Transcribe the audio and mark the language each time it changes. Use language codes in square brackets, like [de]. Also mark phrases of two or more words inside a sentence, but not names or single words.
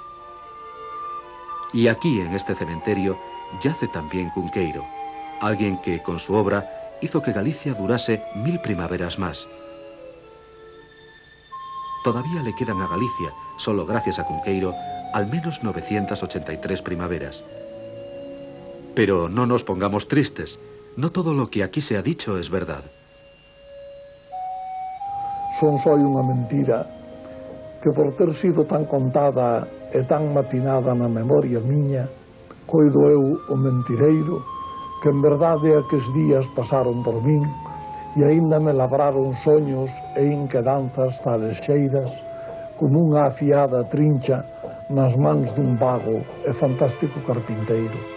[es] Y aquí, en este cementerio, yace también Cunqueiro, alguien que, con su obra, hizo que Galicia durase 1000 primaveras más. Todavía le quedan a Galicia, solo gracias a Cunqueiro, al menos 983 primaveras. Pero no nos pongamos tristes. No todo lo que aquí se ha dicho es verdad. [gl] Son só unha mentira que, por ter sido tan contada e tan matinada na memoria miña, coido eu o mentireiro, que en verdade aqueles días pasaron por min e aínda me labraron soños e inquedanzas tales xeiras como unha afiada trincha nas mans dun vago e fantástico carpinteiro.